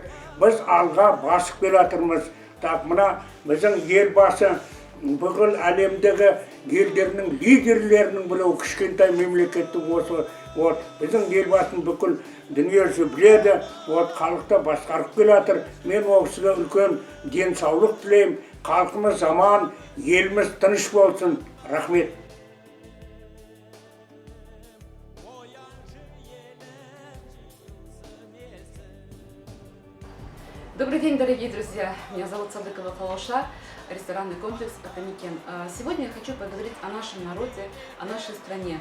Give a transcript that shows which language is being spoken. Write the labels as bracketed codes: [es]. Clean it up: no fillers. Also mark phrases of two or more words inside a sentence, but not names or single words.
[kk] Біз алға басып келе жатырмыз. Мына біздің елбасы бүкіл әлемдегі елдерінің лидерлерінің біреу кішкентай мемлекеттің осы вот біздің елбасын бүкіл дүниежүзі біледі, вот халықты басқарып келе жатыр. Мен ол кісіге үлкен денсаулық тілеймін. Халқымыз аман, еліміз тыныш болсын. Рахмет. [ru] Добрый день, дорогие друзья! Меня зовут Садыкова Фалоша, ресторанный комплекс «Атамикен». Сегодня я хочу поговорить о нашем народе, о нашей стране.